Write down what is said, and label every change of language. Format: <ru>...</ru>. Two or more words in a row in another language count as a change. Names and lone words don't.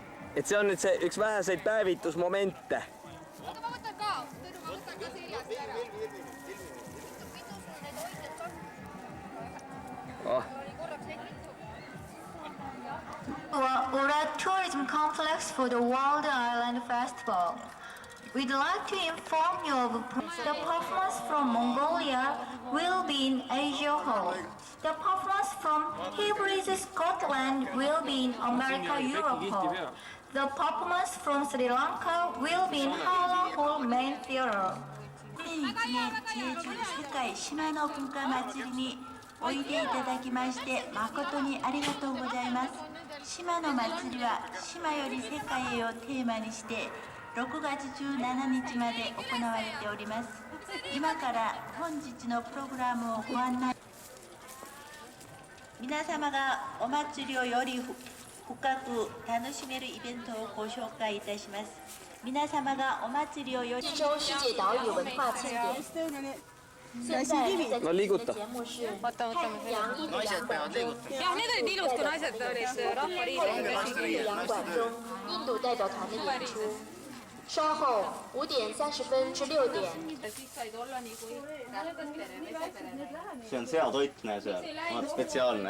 <et>et see on nüüd see üks väheseid päevitusmomente. Oota, ma võtan ka. Tõnu, ma võtan ka seljast ära. Oh.</et> <en>Ura Tourism Complex for the Wild Island Festival. We'd like to inform you of the performance from Mongolia will be in Asia Hall. The performance from Hebrides, Scotland will be in America Europe Hall. The performance from Sri Lanka will be in Hala Hall Main Theater.</en> <ja>2001 年世界島の文化祭りにおいでいただきまして誠にありがとうございます。島の祭りは島より世界へをテーマにして6月17日まで行われております。今から本日のプログラムをご案内。皆様がお祭りをより深く楽しめるイベントをご紹介いたします。皆様がお祭りをより</ja> <zh>非洲世界岛屿文化庆典。现在你在进行的节目是太阳一的洋馆中，</zh> <et>Jah, need olid ilus, kui naised olid rahvaliidus.</et> <zh>太阳馆中印度代表团的演出。稍后5点30分至6点。</zh> <et>Siis said olla nii kui see on seatoitne seal, vaat spetsiaalne.</et>